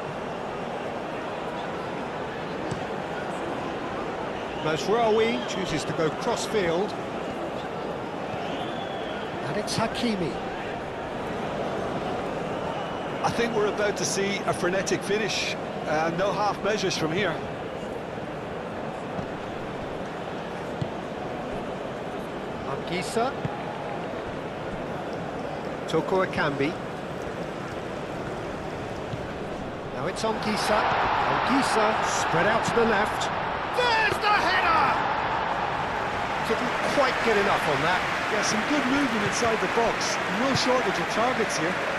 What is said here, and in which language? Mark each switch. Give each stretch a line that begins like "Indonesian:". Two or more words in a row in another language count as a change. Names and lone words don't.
English: Mazraoui chooses to go cross-field. And it's Hakimi. I think we're about to see a frenetic finish. No half measures from here. Gisa. Toko Akambi. Now it's on Gisa. Gisa spread out to the left. There's the header! Didn't quite get enough on that. Yeah, some good movement inside the box. No shortage of targets here.